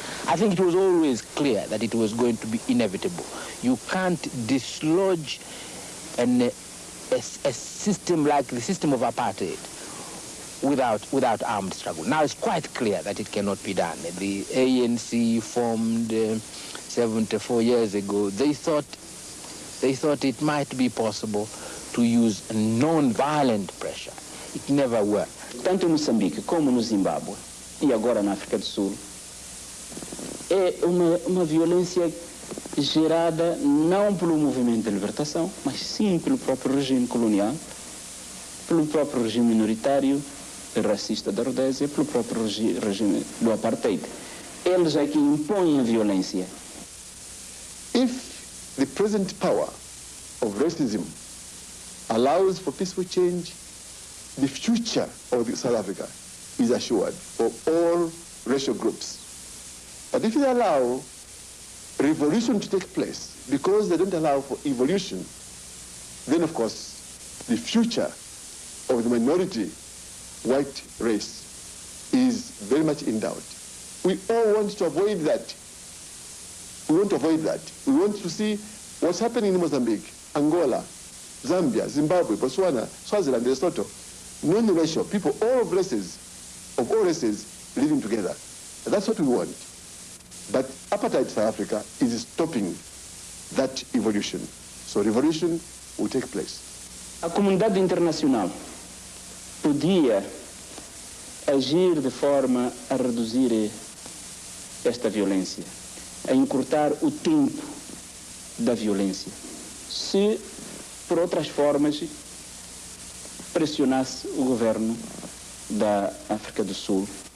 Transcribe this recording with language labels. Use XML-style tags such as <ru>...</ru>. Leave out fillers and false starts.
<en>I think it was always clear that it was going to be inevitable. You can't dislodge a system like the system of apartheid without armed struggle. Now it's quite clear that it cannot be done. The ANC formed 74 years ago. They thought it might be possible to use non-violent pressure. It never worked.</en> <pt>Tanto em Moçambique como no Zimbábue e agora na África do Sul, é uma violência gerada não pelo movimento de libertação, mas sim pelo próprio regime colonial, pelo próprio regime minoritário racista da Rodésia, pelo próprio regime do apartheid. Eles é que impõem a violência.</pt> <en>If the present power of racism allows for peaceful change, the future of South Africa is assured for all racial groups. But if they allow revolution to take place because they don't allow for evolution, then of course the future of the minority white race is very much in doubt. We all want to avoid that. We want to avoid that. We want to see what's happening in Mozambique, Angola, Zambia, Zimbabwe, Botswana, Swaziland, Lesotho. Non-racial people, all races, of all races, living together. And that's what we want. But apartheid South Africa is stopping that evolution. So revolution will take place.</en> <pt>A comunidade internacional podia agir de forma a reduzir esta violência, a encurtar o tempo da violência, se por outras formas pressionasse o governo da África do Sul</pt>